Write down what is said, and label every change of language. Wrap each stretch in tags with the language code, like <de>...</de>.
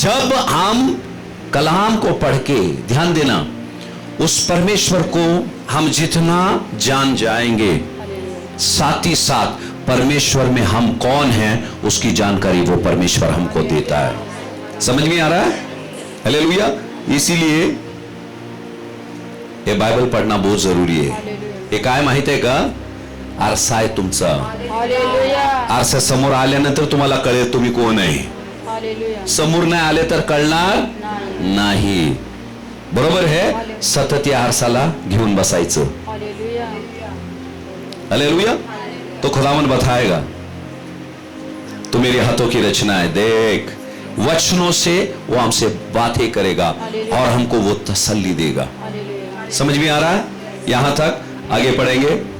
<hi>जब हम कलाम को पढ़ के, ध्यान देना, उस परमेश्वर को हम जितना जान जाएंगे, साथ ही साथ परमेश्वर में हम कौन हैं उसकी जानकारी वो परमेश्वर हमको देता है. समझ में आ रहा है? हालेलुया. इसीलिए</hi> <mr>हे बायबल</mr> <hi>पढ़ना बहुत जरुरी</hi> <mr>आहे. हे काय माहित आहे का? आरसा आहे तुमचा. आरसा समोर आल्यानंतर तुम्हाला कळेल तुम्ही कोण आहे. समोर नाही आले तर कळणार नाही. बरोबर है. सतत या आरसाला घेऊन बसायचं. हालेलुया.</mr> <hi>तो खुदावन बताएगा तू मेरे हाथों की रचना है, देख. वचनों से वो हमसे बातें करेगा और हमको वो तसल्ली देगा. समझ में आ रहा है? यहां तक आगे पढ़ेंगे.</hi>